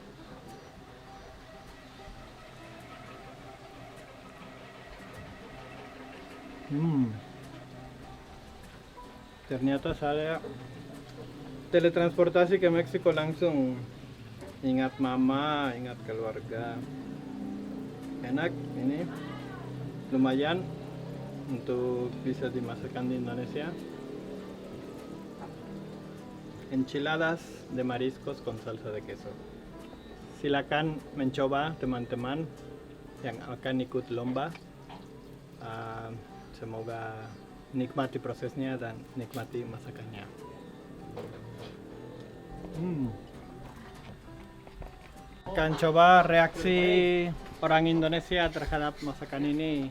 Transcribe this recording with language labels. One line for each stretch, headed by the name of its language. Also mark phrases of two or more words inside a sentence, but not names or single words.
Indonesian: Ternyata saya teletransportasi ke Meksiko langsung. Ingat mama, ingat keluarga. Enak ini, lumayan untuk bisa dimasakkan di Indonesia.
Spanish: Enchiladas de mariscos con salsa de queso.
Indonesian: Silakan mencoba teman-teman yang akan ikut lomba. Semoga nikmati prosesnya dan nikmati masakannya. Akan coba reaksi orang Indonesia terhadap masakan ini.